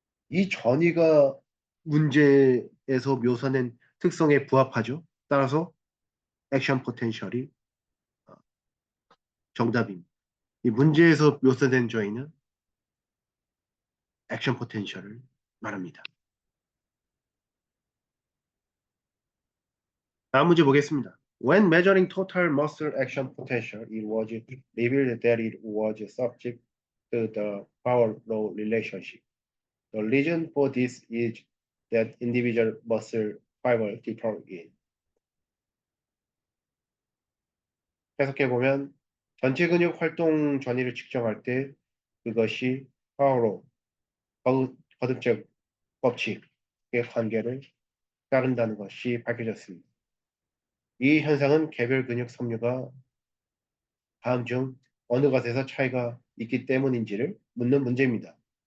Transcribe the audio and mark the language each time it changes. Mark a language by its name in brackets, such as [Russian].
[Korean] 이 전이가 문제에서 묘사된 특성에 부합하죠. 따라서 액션 포텐셜이 정답입니다. 이 문제에서 묘사된 저희는 액션 포텐셜을 말합니다. 다음 문제 보겠습니다. [English] When measuring total muscle action potential, it was revealed that it was subject to the power law relationship. The reason for this is that individual muscle fiber differ in. [Korean] 해석해보면 전체 근육 활동 전이를 측정할 때 그것이 파워로 거듭적 법칙의 관계를 따른다는 것이 밝혀졌습니다. 이 현상은 개별 근육 섬유가 다음 중 어느 것에서 차이가 있기 때문인지를 묻는 문제입니다.